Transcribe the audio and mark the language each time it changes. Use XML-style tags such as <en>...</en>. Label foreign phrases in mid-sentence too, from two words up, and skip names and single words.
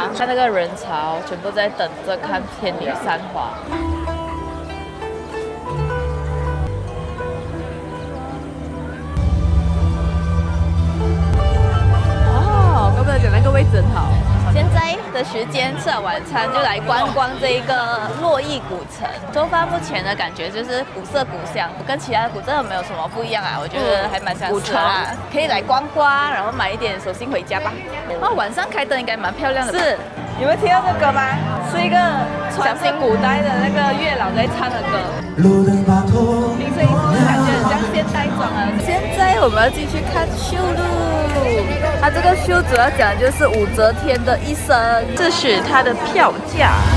<zh>看那個人潮，全部在等着看天女散花。那個位置很好。現在的時間吃完晚餐就來觀光這一個洛邑古城。出發目前的感覺就是古色古香，跟其他的古鎮沒有什麼不一樣啊，我覺得還蠻相似的啊。可以來觀光，然後買一點手信回家吧。晚上開燈應該蠻漂亮的。是，你們聽到這歌嗎？是一個小新古代的那個月老在唱的歌。聽聲音是不是感覺很像現代裝啊？現在我們要進去看秀咯。它這個秀主要講的就是武則天的一生，這是它的票價。</zh>